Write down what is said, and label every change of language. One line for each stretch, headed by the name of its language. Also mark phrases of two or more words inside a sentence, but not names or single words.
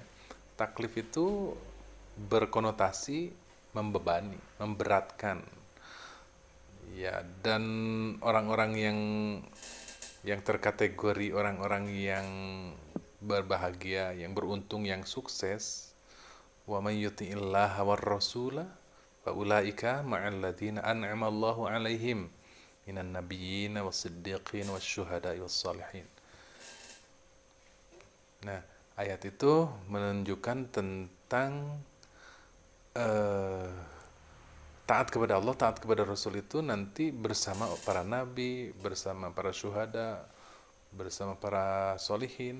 Indonesian: Taklif itu berkonotasi membebani, memberatkan. Ya, dan orang-orang yang terkategori orang-orang yang berbahagia, yang beruntung, yang sukses,
Arabic: ومن يطع الله والرسول فأولئك مع الذين أنعم الله عليهم من النبيين والصديقين والشهداء والصالحين.
Indonesian: Nah, ayat itu menunjukkan tentang taat kepada Allah, taat kepada Rasul itu nanti bersama para nabi, bersama para syuhada, bersama para solihin.